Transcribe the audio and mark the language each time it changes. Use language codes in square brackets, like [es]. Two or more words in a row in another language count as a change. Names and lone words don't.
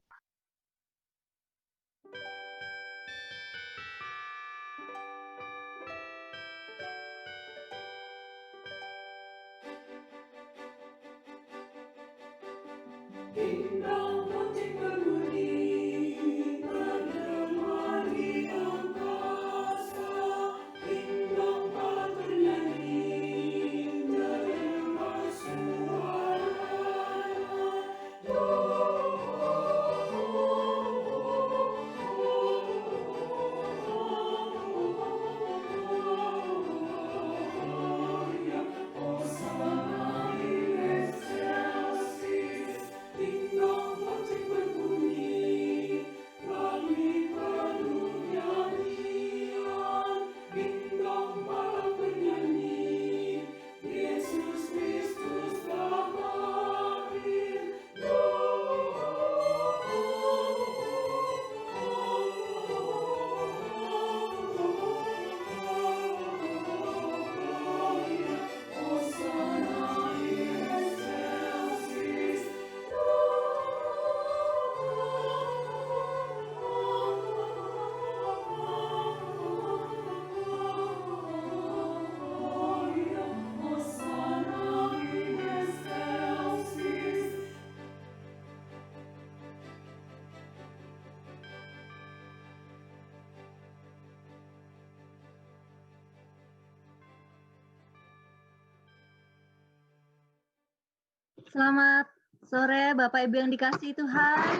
[id] Ding-dong, lonceng berbunyi, bergema di angkasa. Ding-dong, alat bernyanyi, mendengar suaranya. [la] Gloria, Hosanna in excelsis. [id] Ding-dong, lonceng berbunyi, langit penuh nyanyian. Ding-dong, balak bernyanyi, Yesus Kristus telah lahir. [la] Gloria, Hosanna in excelsis. Gloria, Hosanna in excelsis. [id] Selamat sore Bapak Ibu yang dikasihi Tuhan.